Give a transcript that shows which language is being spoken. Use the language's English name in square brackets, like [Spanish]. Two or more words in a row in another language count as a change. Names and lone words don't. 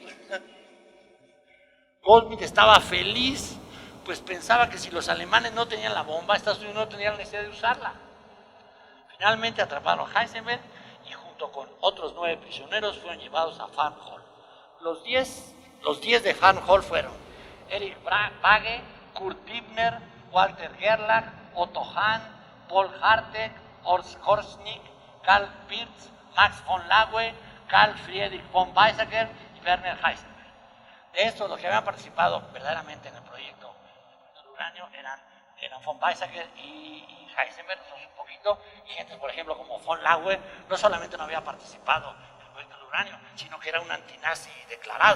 [Spanish] Goldschmidt estaba feliz, pues pensaba que si los alemanes no tenían la bomba, Estados Unidos no tenía la necesidad de usarla. Finalmente atraparon a Heisenberg y junto con otros 9 prisioneros fueron llevados a Farm Hall. Los 10 de Farm Hall fueron Erich Bagge, Kurt Dibner, Walter Gerlach, Otto Hahn, Paul Hartek, Horst Korsnick, Karl Pirz, Max von Laue, Carl Friedrich von Weizsäcker y Werner Heisenberg. De estos, los que habían participado verdaderamente en el proyecto del uranio eran von Weizsäcker y Heisenberg, un poquito, y gente, por ejemplo, como von Laue, no solamente no había participado en el proyecto del uranio, sino que era un antinazi declarado.